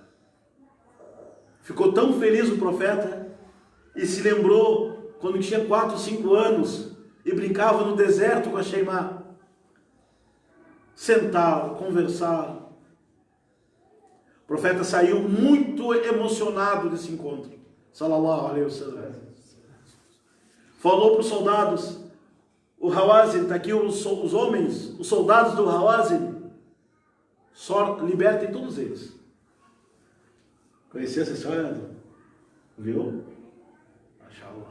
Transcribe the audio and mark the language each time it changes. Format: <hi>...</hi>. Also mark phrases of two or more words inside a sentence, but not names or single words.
<pt>Ficou tão feliz o profeta e se lembrou quando tinha 4, 5 anos e brincava no deserto com a Sheimá. Sentaram, conversaram. O profeta saiu muito emocionado desse encontro.</pt> <ar>صلى الله عليه وسلم.</ar> <pt>Falou para os soldados, o Hawazin, está aqui os homens, os soldados do Hawazin, só libertem todos eles. Conhecia essa história? Viu? Mashallah.</pt>